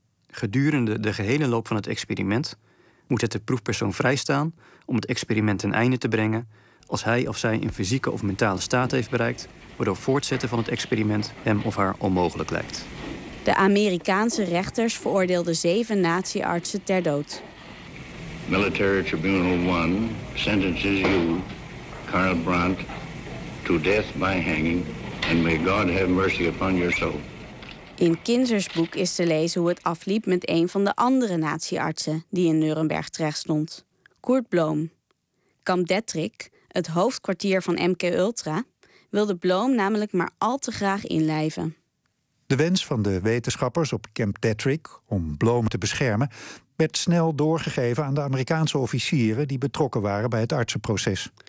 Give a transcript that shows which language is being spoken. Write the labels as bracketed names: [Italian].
[Dutch] Gedurende de gehele loop van het experiment moet het de proefpersoon vrijstaan om het experiment ten einde te brengen als hij of zij een fysieke of mentale staat heeft bereikt waardoor voortzetten van het experiment hem of haar onmogelijk lijkt. De Amerikaanse rechters veroordeelden 7 nazi-artsen ter dood. [English] Military Tribunal 1 sentences you, Karl Brandt, to death by hanging and may God have mercy upon your soul. [Dutch] In Kinzer's boek is te lezen hoe het afliep met een van de andere nazi-artsen die in Nuremberg terecht stond, Kurt Bloom. Kamp Detrick, het hoofdkwartier van MK-Ultra, wilde Bloom namelijk maar al te graag inlijven. De wens van de wetenschappers op Camp Detrick om Bloom te beschermen werd snel doorgegeven aan de Amerikaanse officieren die betrokken waren bij het artsenproces.